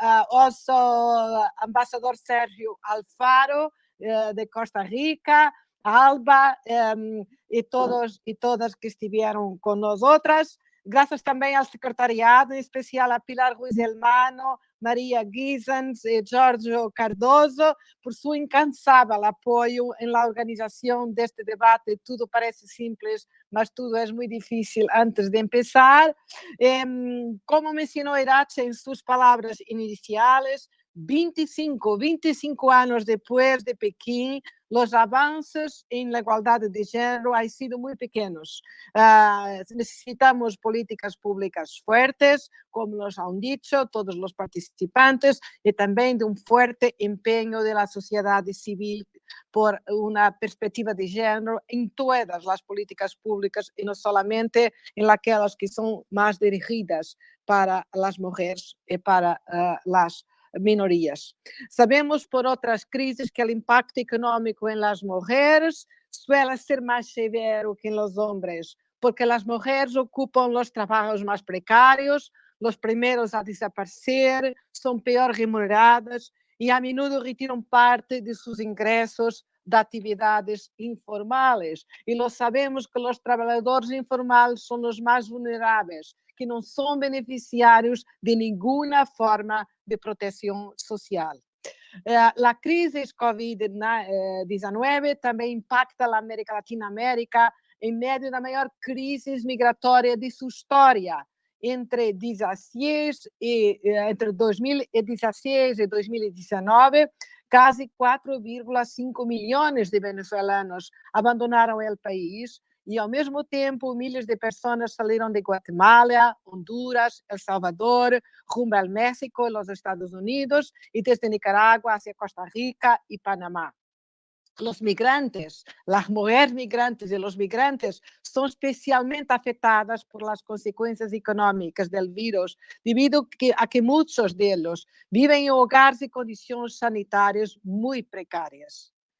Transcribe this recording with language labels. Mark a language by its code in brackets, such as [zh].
[en] Also Ambassador [es] Sergio Alfaro de Costa Rica, Alba y todos y todas que estuvieron con nosotras. [pt] Graças também ao secretariado, em especial a Pilar Ruiz Elmano, Maria Guisens e Giorgio Cardoso, por seu incansável apoio na organização deste debate. Tudo parece simples, mas tudo é muito difícil antes de começar. Como mencionou Irache em suas palavras iniciais, 25 anos depois de Pequim, os avanços em igualdade de género [es] han sido [pt] muito pequenos. [es] Necesitamos políticas públicas fuertes, como nos han dicho todos los participantes, y también de un fuerte empeño de la sociedad civil por una perspectiva de género en todas las políticas públicas y no solamente en aquellas que son más dirigidas para las mujeres y para las minorías. Sabemos por otras crisis que el impacto económico en las mujeres suele ser más severo que en los hombres, porque las mujeres ocupan los trabajos más precarios, los primeros a desaparecer, son peor remuneradas y a menudo retiran parte de sus ingresos de actividades informales. Y lo sabemos que los trabajadores informales son los más vulnerables, que no son beneficiarios de ninguna forma de protección social. La crisis [pt] COVID-19 também impacta a América Latinoamérica em meio da maior crise migratória de sua história. Entre 2016 e 2019, quase 4,5 milhões de venezuelanos abandonaram o país e, ao mesmo tempo, milhares de pessoas saíram de Guatemala, Honduras, El Salvador, rumbo ao México e os Estados Unidos, e [es] desde Nicaragua hacia [pt] Costa Rica e Panamá. [es] Los migrantes, las mujeres migrantes y los migrantes son especialmente afectadas por las consecuencias económicas del virus, debido a que muchos de ellos viven en hogares y condiciones sanitarias muy precarias.